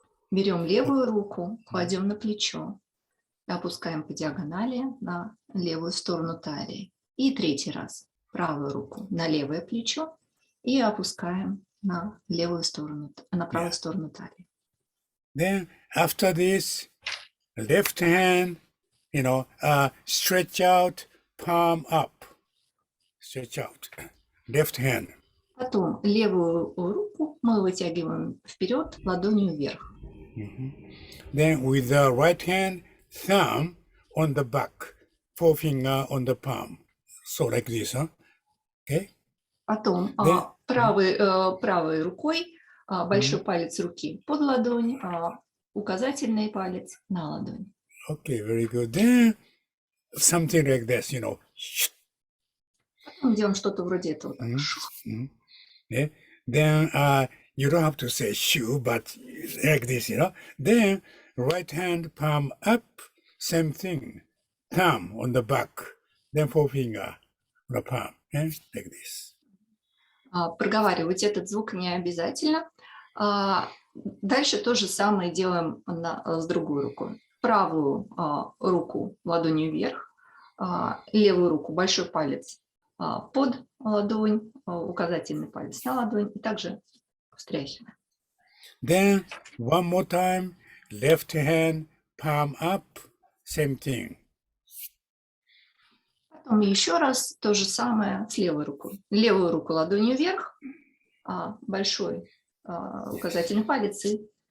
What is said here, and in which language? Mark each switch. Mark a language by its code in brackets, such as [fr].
[ru] Берем левую руку, кладем на плечо, опускаем по диагонали на левую сторону талии. И третий раз правую руку на левое плечо и опускаем на левую сторону, на правую сторону талии. [en] Then after this, left hand, stretch out, palm up. Stretch out. Left hand. [ru] Потом левую руку мы вытягиваем вперед, ладонью вверх. [en] Then with the right hand, thumb on the back, forefinger on the palm. So like this, huh? Okay? [ru] Потом правой рукой большой палец руки под ладонь, указательный палец на ладонь. [en] Okay, very good. Then something like this, [ru] Потом делаем что-то вроде этого. [en] Yeah. Then you don't have to say shoe, but like this, Then right hand palm up, same thing. Thumb on the back, then forefinger on the palm, like this. [ru] Проговаривать этот звук не обязательно. Дальше то же самое делаем с другой рукой. Правую руку ладонью вверх, левую руку большой палец под ладонь, указательный палец на ладонь, и также встряхиваем. [en] Then one more time, left hand palm up, same thing. [ru] Потом еще раз то же самое с левой рукой. Левую руку ладонью вверх, большой указательный палец и...